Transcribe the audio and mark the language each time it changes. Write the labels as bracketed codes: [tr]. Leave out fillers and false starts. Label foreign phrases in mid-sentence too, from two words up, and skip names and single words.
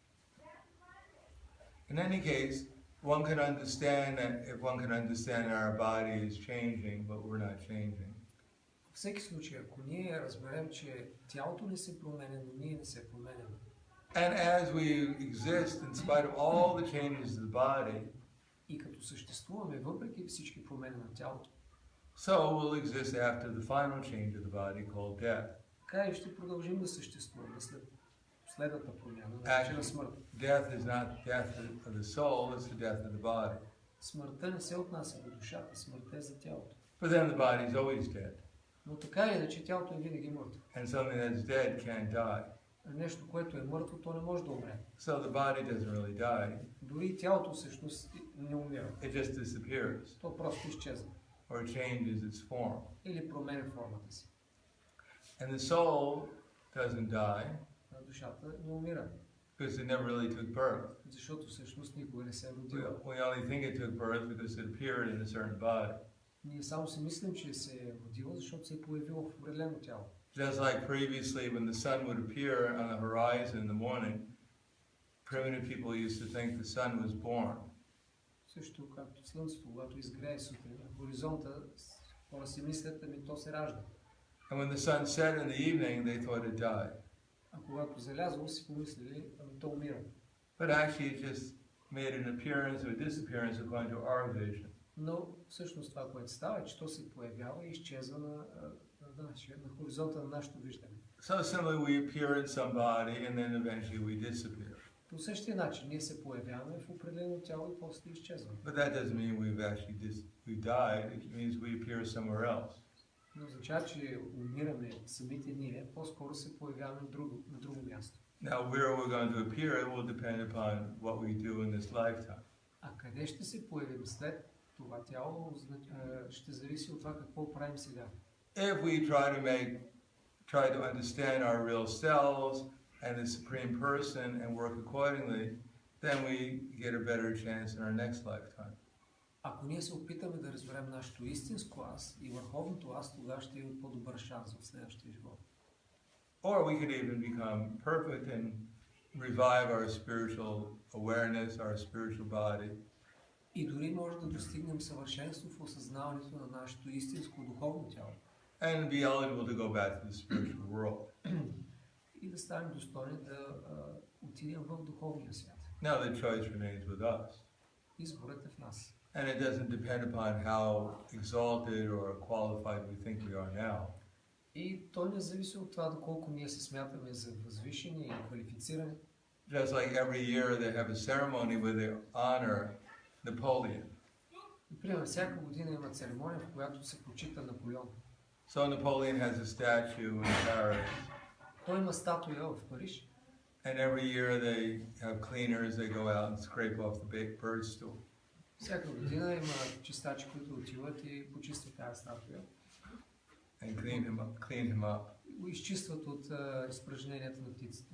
[en] In any case, one can understand that if one can understand that our body is changing, but we're not changing. [bg] В всеки случай, ако ние разберем, че тялото не се променя, но ние не се променяме. [en] And as we exist, in spite of all the changes of the body, [bg] И като съществуваме, въпреки всички промени на тялото, [en] so we'll exist after the final change of the body called death. [bg] така и ще продължим да съществуваме след последната промяна, наречена смърт. [en] Death is not death of the soul, it's the death of the body. [bg] Смъртта не се отнася до душата, смъртта е за тялото. [en] But then the body is always dead. [bg] Но така или иначе тялото е винаги мъртво. [en] And something that's dead can't die. [bg] Нещо, което е мъртво, то не може да умре. [en] So the body doesn't really die, [bg] Дори и тялото всъщност не умира. [en] it just disappears [bg] То просто изчезва. [en] or changes its form. [bg] Или променя формата си. [en] And the soul doesn't die [bg] А душата не умира. [en] because it never really took birth. [bg] Защото всъщност никога не се е [en] We [bg] родила. [en] only think it took birth because it appeared in a certain body. [bg] Ние само си мислим, че се е родила, защото се е появила в определено тяло. [en] Just like previously, when the sun would appear on the horizon in the morning, primitive people used to think the sun was born. [bg] Също както слънцето, когато изгрее сутрин на хоризонта, хора си мислят, ами то се ражда. [en] And when the sun set in the evening, they thought it died. [bg] А когато залязло, си помислили, ами то умира. [en] But actually, it just made an appearance or disappearance according to our vision. [bg] Но всъщност това, което става, е, че то се появява и изчезва на хоризонта на нашето виждане. [en] So similarly, we appear in somebody and then eventually we disappear. [bg] По същия начин, ние се появяваме в определено тяло и после изчезваме. [en] But that doesn't mean we've actually we died. It means we appear somewhere else. [bg] Не означава, че умираме самите ние, по-скоро се появяваме на друго място. [en] Now, where we're going to appear will depend upon what we do in this lifetime. [bg] А къде ще се появим след това тяло, ще зависи от това какво правим сега. [en] If we try to understand our real selves and the Supreme Person and work accordingly, then we get a better chance in our next lifetime. [bg] Ако ние се опитаме да разберем нашето истинско аз и върховното аз, тогава ще имаме по-добър шанс в следващия живот. [en] Or we could even become perfect and revive our spiritual awareness, our spiritual body. [bg] И дори може да достигнем съвършенство в осъзнаването на нашето истинско духовно тяло. [en] And be eligible to go back to the spiritual world. [bg] И да станем достойни да отидем в духовния свят. [en] Now the choice remains with us. [bg] Изборът е в нас. [en] And it doesn't depend upon how exalted or qualified we think we are now. [bg] И то не зависи от това доколко ние се смятаме за възвишени и квалифицирани. [en] Just like every year they have a ceremony where they honor Napoleon. [bg] Например, всяка година има церемония, в която се почита Наполеон. [en] So Napoleon has a statue in Paris. [bg] Той има статуя в Париж. [en] And every year they have cleaners, they go out and scrape off the bird stool. [bg] Всяка година има чистачи, които отиват и почистват тази статуя. [en] And clean him up. [bg] Го изчистват от изпражненията на птиците.